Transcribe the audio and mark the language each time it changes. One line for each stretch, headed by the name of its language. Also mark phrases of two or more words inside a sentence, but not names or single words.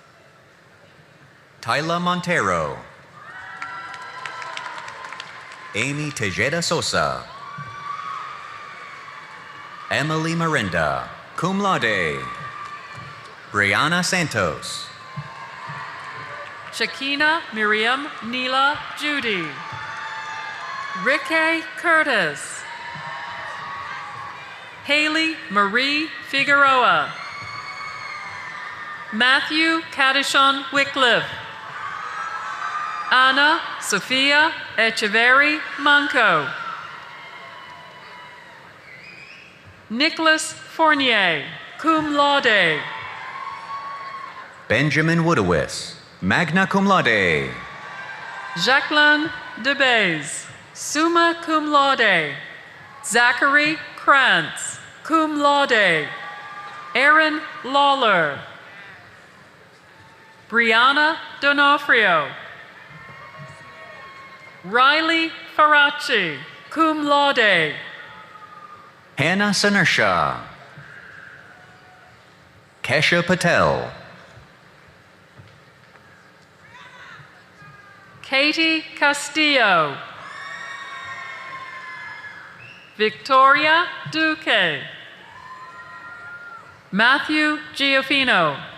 English: Tyla Montero. Amy Tejeda Sosa. Emily Miranda,
Latin: cum laude.
English: Brianna Santos. Shakina Miriam Neela Judy. Ricky Curtis. Haley Marie Figueroa. Matthew Cadishon Wycliffe. Anna Sofia Echeverry Manco. Nicholas Fournier,
Latin: cum laude.
English: Benjamin Woodowis,
Latin: magna cum laude.
English: Jacqueline DeBaze,
Latin: summa cum laude.
English: Zachary Krantz,
Latin: cum laude.
English: Aaron Lawler. Brianna Donofrio. Riley Faraci,
Latin: cum laude.
English: Hannah Sanersha. Kesha Patel, Katie Castillo. Victoria Duque. Matthew Giofino.